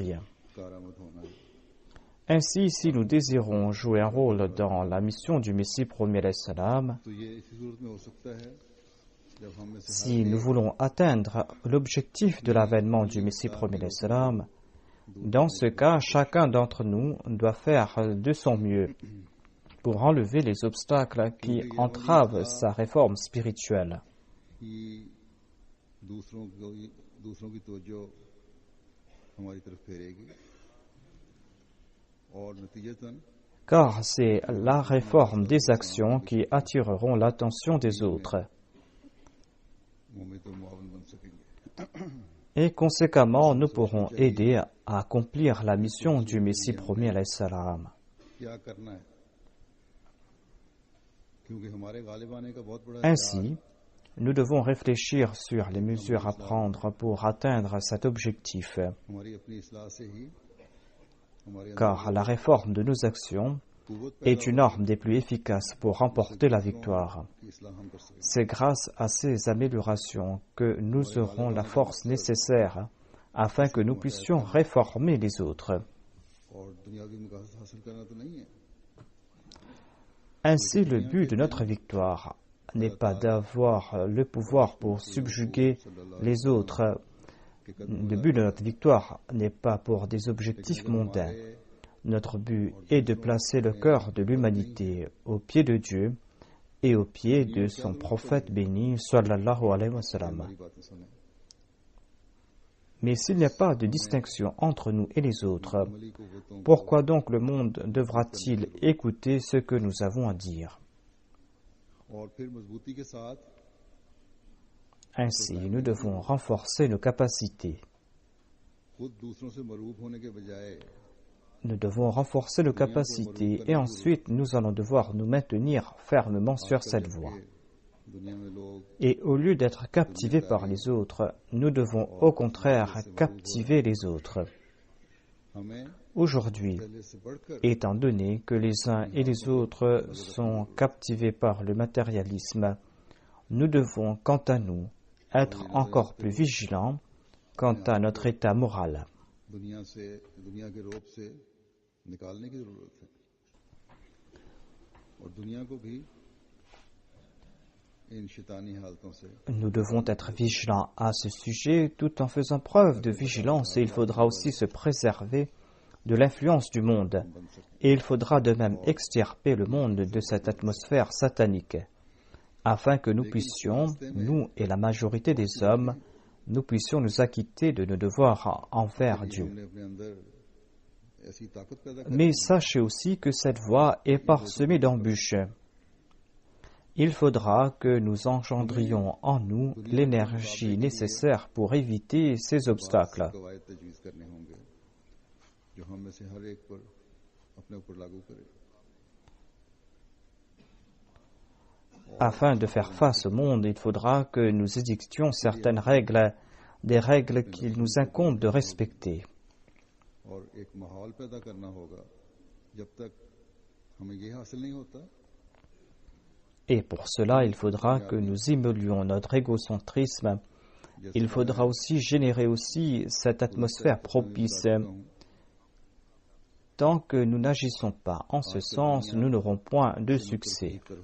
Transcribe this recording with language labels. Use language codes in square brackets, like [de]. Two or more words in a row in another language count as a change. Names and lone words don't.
[fr] » Ainsi, si nous désirons jouer un rôle dans la mission du Messie premier l'Islam, si nous voulons atteindre l'objectif de l'avènement du Messie premier l'Islam, dans ce cas, chacun d'entre nous doit faire de son mieux pour enlever les obstacles qui entravent sa réforme spirituelle. [ur] ہی دوسروں کی توجہ ہماری طرف پھیرے گی اور نتیجتاً [fr] car c'est la réforme des actions qui attireront l'attention des autres. [ur] ممد اور معاون بن سکیں گے. [fr] Et conséquemment, nous pourrons aider à accomplir la mission du Messie promis [ar] علیه السلام. [ur] کیا کرنا ہے کیونکہ ہمارے غالب آنے کا بہت بڑا [fr] Ainsi, nous devons réfléchir sur les mesures à prendre pour atteindre cet objectif, [ur] ہماری اپنی اصلاح سے ہی ہمارے [fr] car la réforme de nos actions est une arme des plus efficaces pour remporter la victoire. [ur] کی اصلاح ہم کر سکیں. [fr] C'est grâce à ces améliorations que nous aurons la force nécessaire afin que nous puissions réformer les autres. [ur] اور دنیاوی مقاصد حاصل کرنا تو نہیں ہے. [fr] Ainsi, le but de notre victoire n'est pas d'avoir le pouvoir pour subjuguer les autres. Le but de notre victoire n'est pas pour des objectifs mondains. Notre but est de placer le cœur de l'humanité au pied de Dieu et au pied de son prophète béni, [ar] صلى الله عليه وسلم. [ur] ہماری باتیں سنے. [fr] Mais s'il n'y a pas de distinction entre nous et les autres, [ur] عملی قوتوں [fr] pourquoi donc le monde devra-t-il écouter ce que nous avons à dire? [ur] اور پھر مضبوطی کے ساتھ [fr] Ainsi, nous devons renforcer nos capacités. [ur] خود دوسروں سے مرعوب ہونے کے بجائے [fr] Nous devons renforcer nos capacités et ensuite nous allons devoir nous maintenir fermement sur cette voie. [ur] دنیا میں لوگ [fr] Et au lieu d'être captivés par les autres, nous devons au contraire captiver les autres. [ur] ہمیں [fr] Aujourd'hui, [ur] پہلے سے بڑھ کر [fr] étant donné que les uns et les autres sont captivés par le matérialisme, nous devons, quant à nous, être encore plus vigilants quant à notre état moral. [ur] دنیا کے رعب سے نکالنے کی ضرورت ہے اور دنیا کو بھی ان شیطانی حالتوں سے [fr] Nous devons être vigilants à ce sujet tout en faisant preuve de vigilance et il faudra aussi se préserver de l'influence du monde. Et il faudra de même extirper le monde de cette atmosphère satanique afin que nous puissions, nous et la majorité des hommes, nous puissions nous acquitter de nos devoirs envers Dieu. [ur] ہم نے اپنے اندر ایسی طاقت پیدا کر [fr] Mais sachez aussi que cette voie est parsemée d'embûches. Il faudra que nous engendrions en nous l'énergie nécessaire pour éviter ces obstacles. [ur] قواعد تجویز کرنے ہوں گے جو ہم میں سے ہر ایک پر اپنے اوپر لاگو کرے. [fr] Afin de faire face au monde, il faudra que nous édictions certaines règles, des règles qu'il nous incombe de respecter. [ur] اور ایک ماحول پیدا کرنا ہوگا جب تک ہمیں یہ حاصل نہیں ہوتا [fr] Et pour cela, il faudra que nous immolions notre égocentrisme. Il faudra aussi générer aussi cette atmosphère propice. Tant que nous n'agissons pas en ce sens, nous n'aurons point de succès.